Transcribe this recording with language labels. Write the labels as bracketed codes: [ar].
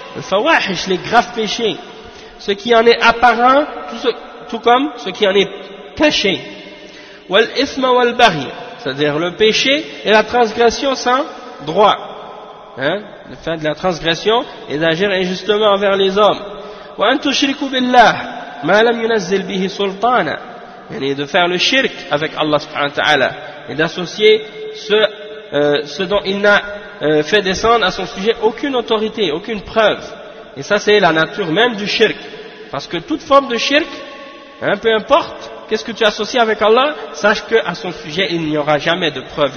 [fr] الفواحش, les graves péchés. Ce qui en est apparent, tout comme ce qui en est caché. [ar] والإثم والبغي. [fr] C'est-à-dire le péché et la transgression sans droit. Hein? Le fait de la transgression et d'agir injustement envers les hommes. [ar] وأن تشركوا بالله ما لم ينزل به سلطانا. [fr] Yani de faire le shirk avec Allah subhanahu wa ta'ala. Et d'associer ce dont il n'a fait descendre à son sujet aucune autorité, aucune preuve. Et ça, c'est la nature même du shirk. Parce que toute forme de shirk, hein, peu importe qu'est-ce que tu associes avec Allah, sache qu'à son sujet, il n'y aura jamais de preuve.